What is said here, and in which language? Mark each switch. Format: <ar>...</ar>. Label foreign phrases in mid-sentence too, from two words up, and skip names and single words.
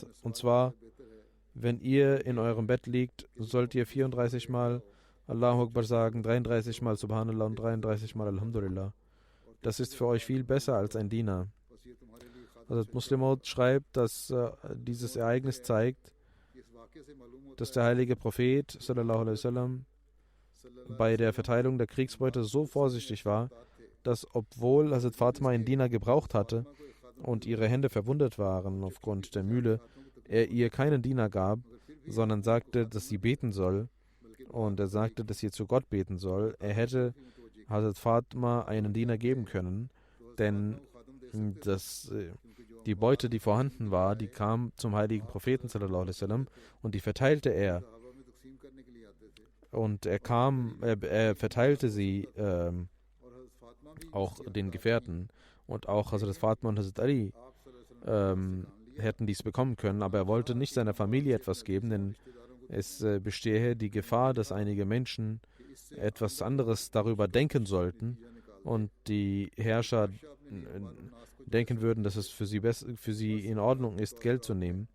<de>Und zwar, wenn ihr in eurem Bett liegt, sollt ihr 34 Mal</de> <ar>الله أكبر</ar> <de>sagen, 33 Mal Subhanallah und 33 Mal Alhamdulillah. Das ist für euch viel besser als ein Diener. Also Muslim Maud schreibt, dass dieses Ereignis zeigt, dass der heilige Prophet</de> <ar>صلى الله عليه وسلم</ar> <de>bei der Verteilung der Kriegsbeute so vorsichtig war, dass obwohl Hazrat Fatima einen Diener gebraucht hatte und ihre Hände verwundet waren aufgrund der Mühle, er ihr keinen Diener gab, sondern sagte, dass sie beten soll, und er sagte, dass sie zu Gott beten soll. Er hätte Hazrat Fatima einen Diener geben können, denn die Beute, die vorhanden war, die kam zum heiligen Propheten</de> <ar>صلى الله عليه وسلم</ar> <de>und die verteilte er. Und er verteilte sie auch den Gefährten, und auch Hazrat Fatma und Hazrat Ali hätten dies bekommen können, aber er wollte nicht seiner Familie etwas geben, denn es bestehe die Gefahr, dass einige Menschen etwas anderes darüber denken sollten und die Herrscher denken würden, dass es für sie in Ordnung ist, Geld zu nehmen.</de>